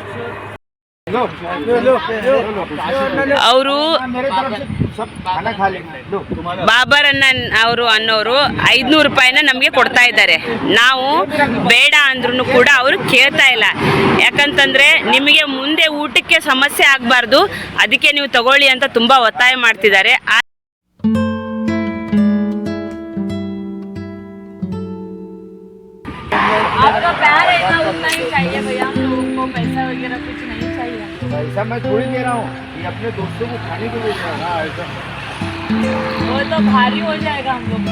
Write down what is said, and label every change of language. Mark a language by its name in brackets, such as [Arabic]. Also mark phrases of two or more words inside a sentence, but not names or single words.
[Kannada] ಅವರು ಬಾಬರನ್ನ ಅನ್ನೋರು 500 ರೂಪಾಯಿನ ನಮಗೆ ಕೊಡ್ತಾ ಇದ್ದಾರೆ. ನಾವು ಬೇಡ ಅಂದ್ರೂ ಕೂಡ ಅವರು ಕೇಳ್ತಾ ಇಲ್ಲ. ಯಾಕಂತಂದರೆ ನಿಮಗೆ ಮುಂದೆ ಊಟಕ್ಕೆ ಸಮಸ್ಯೆ ಆಗಬಾರ್ದು, ಅದಕ್ಕೆ ನೀವು ತಗೊಳ್ಳಿ ಅಂತ ತುಂಬ ಒತ್ತಾಯ ಮಾಡ್ತಿದ್ದಾರೆ. [Hindi] आपका प्यार है ना, उतना ही चाहिए भैया हम लोगों को, पैसा वगैरह कुछ नहीं चाहिए। पैसा मैं थोड़ी दे रहा हूँ, ये अपने दोस्तों को खाने के लिए दे रहा हूँ। ऐसा वो तो भारी हो जाएगा हम लोग।